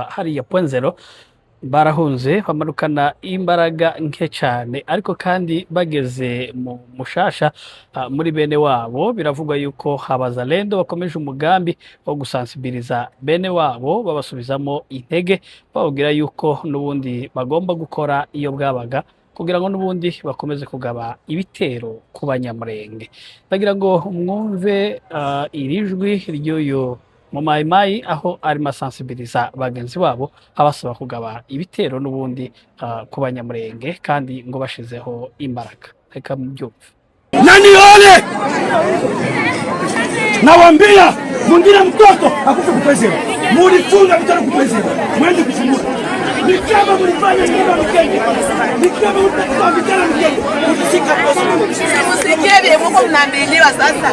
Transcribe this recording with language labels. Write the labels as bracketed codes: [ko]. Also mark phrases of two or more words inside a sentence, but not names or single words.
[rw] hariya Point Zero, barahunze bamanukana imbaraga nke cyane, ariko kandi bageze mu Mushasha muri bene wabo biravugwa yuko Abazalendo bakomeje umugambi wo gusansibiliza bene wabo, babasubizamo intege, bababwira yuko n'ubundi bagomba gukora iyo bwabaga kugira ngo n'ubundi bakomeze kugaba ibitero ku Banyamurenge. Ndagira ngo mwumve iri jwi ry'uyu mu Mai Mai aho arimo asansibiliza bagenzi babo, abasaba kugaba ibitero n'ubundi ku Banyamurenge kandi ngo bashizeho imbaraga. Reka mubyumve. [sw] Nani ole? Nawaambia mwingine mtoto akufa kupezera. Mulifunga vitano kupezera. Mwende kufungua. Ni kama mlifanya nyumba Mkenge. Ni kama mlifanya vitano Mkenge. Msika poso. Msikebe mko mnaambiliwa sasa.